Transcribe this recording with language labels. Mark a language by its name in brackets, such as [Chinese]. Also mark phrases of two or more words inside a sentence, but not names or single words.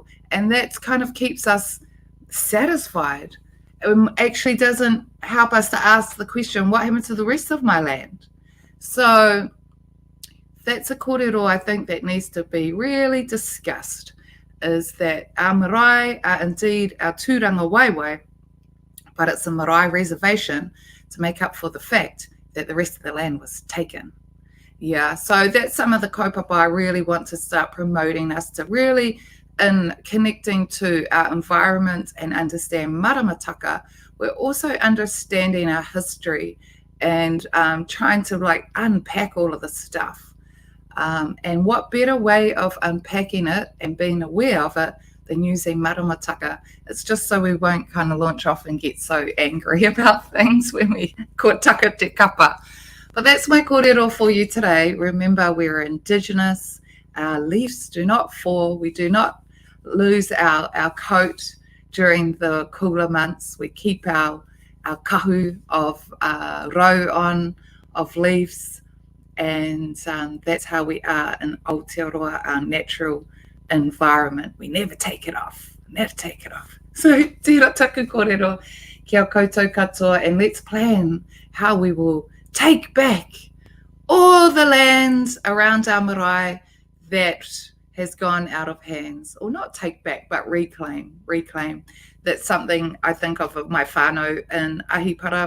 [English] And that kind of keeps us satisfied. It actually doesn't help us to ask the question, what happened to the rest of my land? So that's a kōrero I think that needs to be really discussed, is that our marae are indeed our [Māori] tūranga waiwai, [English] but it's a marae reservation to make up for the fact that the rest of the land was taken. Yeah, so that's some of the kaupapa I really want to start promoting us to really in connecting to our environment and understand maramataka. We're also understanding our history and trying to unpack all of the stuff. And what better way of unpacking it and being aware of it than using maramataka? It's just so we won't kind of launch off and get so angry about things when we [Māori] ko taka te kapa. [English] But that's my kōrero for you today. Remember, we're Indigenous. Our leaves do not fall. We do not lose our coat. during the cooler months. We keep our kahu of roe on, of leaves, and that's how we are in Aotearoa, our natural environment. We never take it off, never take it off. So [Māori] tira taku kōrero kia koutou katoa, [English] and let's plan how we will take back all the land around our marae that has gone out of hands, or not take back, but reclaim. That's something I think of my whānau in Ahipara.